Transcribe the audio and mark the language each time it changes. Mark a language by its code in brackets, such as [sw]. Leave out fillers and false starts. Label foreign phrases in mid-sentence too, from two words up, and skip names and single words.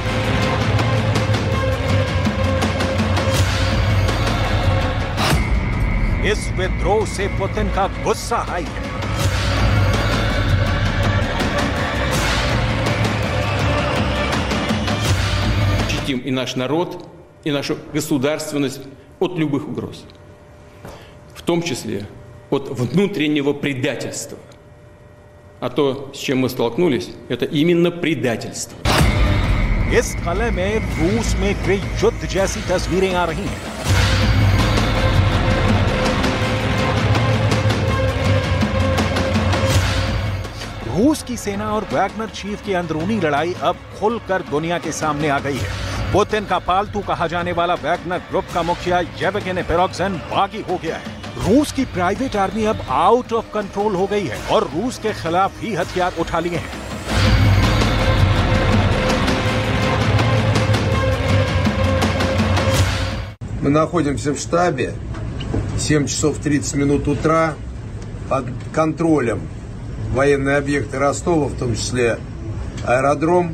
[hi] इस विद्रोह से पुतिन का गुस्सा हाई है। [ru] Защитим и наш народ, и нашу государственность от любых угроз, в том числе от внутреннего предательства. А то, с чем мы столкнулись, это именно предательство. [hi] इस कलह में रूस में गृह युद्ध जैसी तस्वीरें आ रही हैं। रूस की सेना और वैगनर चीफ की अंदरूनी लड़ाई अब खुलकर दुनिया के सामने आ गई है। पुतिन का पालतू कहा जाने वाला वैगनर ग्रुप का मुखिया येवगेनी प्रिगोजिन बागी हो गया है। रूस की [en] private army [hi] अब [en] out of control [hi] हो गई है और रूस के खिलाफ ही हथियार उठा लिए हैं। [ru] Мы находимся в штабе, 7 часов 30 минут утра, под контролем военные объекты Ростова, в том числе аэродром.